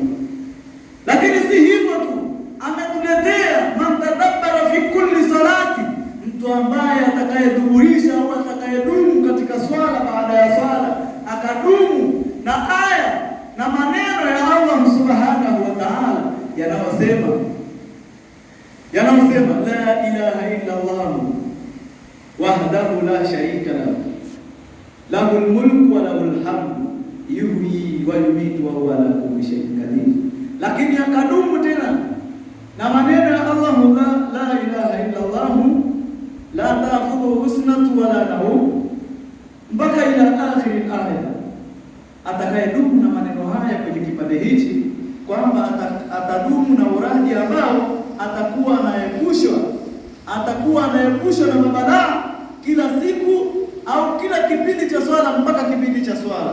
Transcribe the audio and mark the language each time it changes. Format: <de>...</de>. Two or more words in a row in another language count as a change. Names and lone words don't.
<sw>Lakini si hivyo tu, ametuletea</sw> <ar>من تدبر في كل صلاة,</ar> <sw>mtu ambaye atakayeduburisha au atakayedumu katika swala, baada ya swala akadumu na aya na maneno ya Allah</sw> <ar>سبحانه وتعالى</ar> <sw>yanayosema Tunasema</sw> <ar>لا إله إلا الله وحده لا شريك له له الملك وله الحمد يحيي ويميت وهو على كل شيء قدير.</ar> <sw>Lakini akadumu tena na maneno ya Allah,</sw> <ar>لا إله إلا الله لا تأخذه سنة ولا نوم, mpaka إلى آخر الآية.</ar> <sw>Atakayedumu na maneno haya kwenye kipande hichi, kwamba atadumu na uradi ambao atakuwa anaepushwa na mabalaa kila siku au kila kipindi cha swala mpaka kipindi cha swala.</sw>